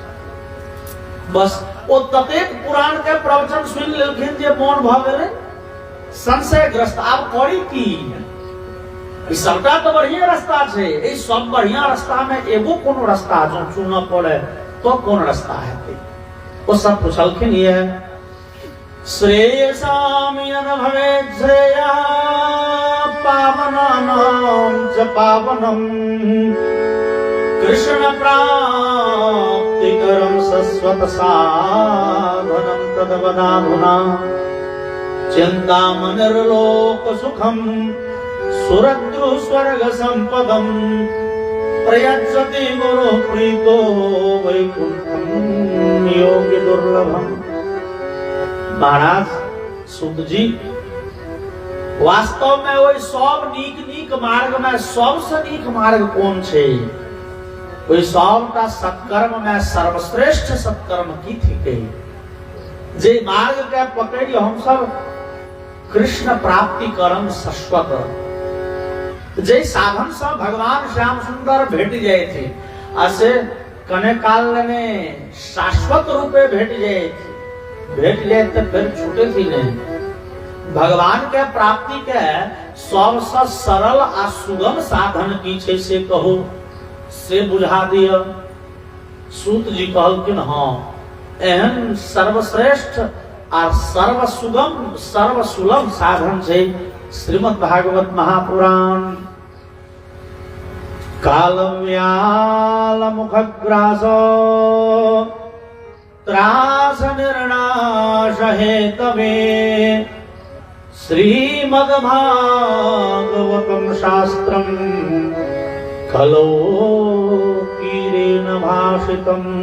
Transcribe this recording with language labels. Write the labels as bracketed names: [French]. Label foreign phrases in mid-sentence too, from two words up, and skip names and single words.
[Maithili] बस ओ ततेक पुराण के प्रवचन सुन लेलखिन जे मन भ गेलै संशयग्रस्त। आब करी की? ई सबटा तो बढ़िया रास्ता छै, ई सब बढ़िया रास्ता में एगो कोनो रास्ता जो चुनऽ पड़े तो कोन रास्ता हेतै? ओ सब पूछलखिन ये [Sanskrit] श्रेयसामिन भवेत् श्रेया पावनानां च पावनम् कृष्ण प्राप्तिकरं शश्वत साधनं तद्वदाधुना चिन्तामणिर्लोक सुखं सुरद्रु स्वर्ग संपदं प्रयच्छति गुरु प्रीतो वैकुंठं योग्य दुर्लभम। [Maithili] महाराज सुत जी, वास्तव में वही सब नीक नीक मार्ग में सबसे नीक मार्ग कौन छे? वही सबटा सत्कर्म में सर्वश्रेष्ठ सत्कर्म की थी? जे मार्ग के पकड़ी हम सब [Sanskrit] कृष्ण प्राप्ति करम शाश्वत, [Maithili] जे साधन से भगवान श्याम सुंदर भेट जाए थे, ऐसे कने काल में शाश्वत रूपे भेट जाए तो फिर छूटे थी नहीं। भगवान के प्राप्ति के सबसे सरल आ सुगम साधन की छे से कहो, से बुझा दिया। सूत जी कहलखिन हाँ, एहन सर्वश्रेष्ठ और सर्वसुगम सर्वसुलभ साधन छे श्रीमद् भागवत महापुराण। [Sanskrit] कालव्याल मुखग्रासो त्रास निर्नाश हेतवे श्रीमद् भागवतम शास्त्रम खलो कीरेण भाषितम्